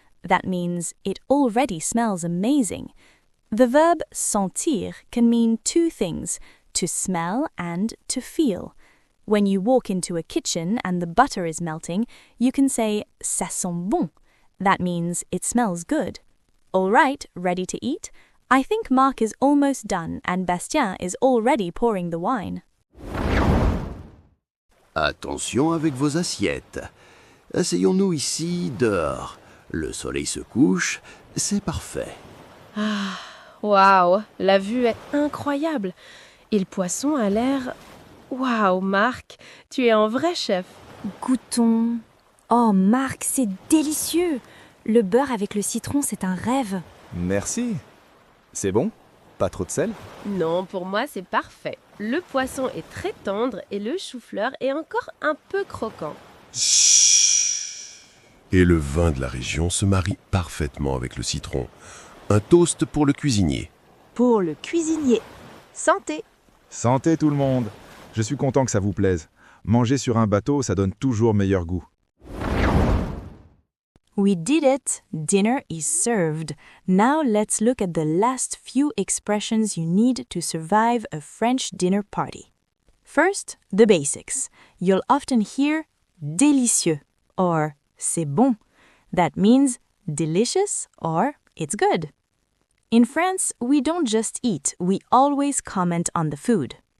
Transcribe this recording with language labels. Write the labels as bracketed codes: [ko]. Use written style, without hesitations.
[en] That means it already smells amazing. The verb sentir can mean 2 things, to smell and to feel. When you walk into a kitchen and the butter is melting, you can say ça sent bon. That means it smells good. All right, ready to eat? I think Marc is almost done and Bastien is already pouring the wine. [fr] Attention avec vos assiettes. Asseyons-nous ici, dehors. Le soleil se couche, c'est parfait. Ah, waouh, la vue est incroyable. Et le poisson a l'air... Waouh, Marc, tu es un vrai chef. Goûtons. Oh, Marc, c'est délicieux. Le beurre avec le citron, c'est un rêve. Merci. C'est bon? Pas trop de sel? Non, pour moi, c'est parfait. Le poisson est très tendre et le chou-fleur est encore un peu croquant. Et le vin de la région se marie parfaitement avec le citron. Un toast pour le cuisinier. Pour le cuisinier. Santé. Santé tout le monde. Je suis content que ça vous plaise. Manger sur un bateau, ça donne toujours meilleur goût. [en] We did it! Dinner is served. Now let's look at the last few expressions you need to survive a French dinner party. First, the basics. You'll often hear délicieux or c'est bon. That means delicious or it's good. In France, we don't just eat, we always comment on the food.